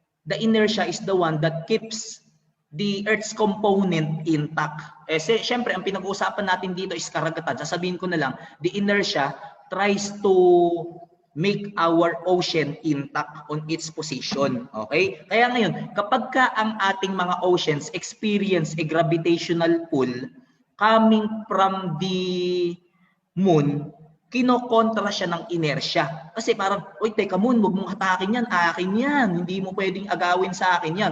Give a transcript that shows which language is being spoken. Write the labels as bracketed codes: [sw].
[en] The inertia is the one that keeps the Earth's component intact. [tl] Siyempre, ang pinag-uusapan natin dito is karagatan. Sasabihin ko na lang, [en] the inertia tries to make our ocean intact on its position. Okay? [tl] Kaya ngayon, kapag ka ang ating mga oceans [en] experience a gravitational pull, coming from the moon, [tl] kinokontra siya ng [en] inertia. [tl] Kasi parang, oy, teka moon, huwag mong hatakin yan, akin yan. Hindi mo pwedeng agawin sa akin yan.